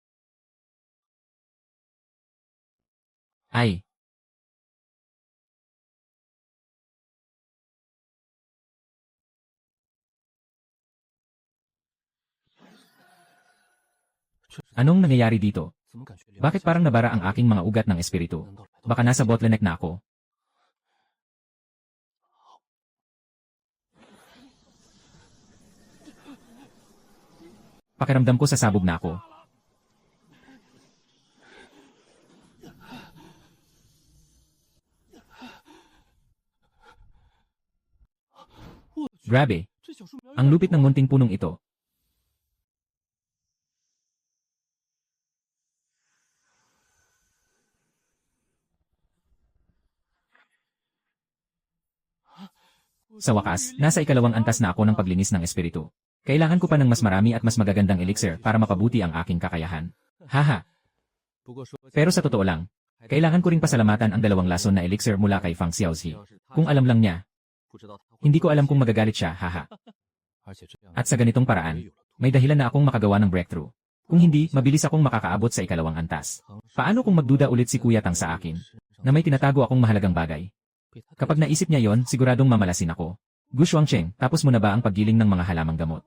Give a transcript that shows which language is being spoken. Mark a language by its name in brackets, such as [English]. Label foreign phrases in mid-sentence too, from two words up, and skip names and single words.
[Filipino] Ay. Anong nangyayari dito? [Chinese] 怎么感觉 [Filipino] Bakit parang nabara ang aking mga ugat ng espiritu? Baka nasa bottleneck na ako. Pakiramdam ko sasabog na ako. Grabe, [Chinese] 这小树苗 [Filipino] ang lupit ng munting punong ito. Sa wakas, nasa 2 antas na ako ng paglinis ng espiritu. Kailangan ko pa ng mas marami at mas magagandang elixir para mapabuti ang aking kakayahan. Haha. [Chinese] 不过说 [Filipino] Pero sa totoo lang, kailangan ko ring pasalamatan ang 2 lason na elixir mula kay Fang Xiaozi. Kung alam lang niya, [Chinese] 不知道他会 [Filipino] hindi ko alam kung magagalit siya, haha. [Chinese] 而且这样 [Filipino] At sa ganitong paraan, may dahilan na akong makagawa ng breakthrough. Kung hindi, mabilis akong makakaabot sa 2 antas. Paano kung magduda ulit si Kuya Tang sa akin, na may tinatago akong mahalagang bagay? Kapag naisip niya yon, siguradong mamalasin ako. Gu Shuangcheng, tapos mo na ba ang paggiling ng mga halamang gamot?